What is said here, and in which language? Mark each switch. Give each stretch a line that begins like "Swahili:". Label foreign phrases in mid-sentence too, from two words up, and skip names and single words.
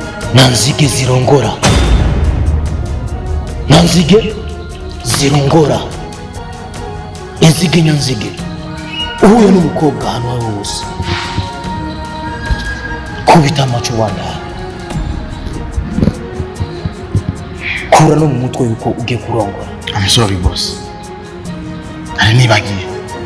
Rundi: na nzige zirongora, na nzige zirongora, inzige nyanzige. Uhuye n'umukobwa ahantu ari hose, kubita amaco wanda, kura no mu mutwe yuko ugiye kurongora.
English: I'm sorry boss,
Rundi: ari nibagiye.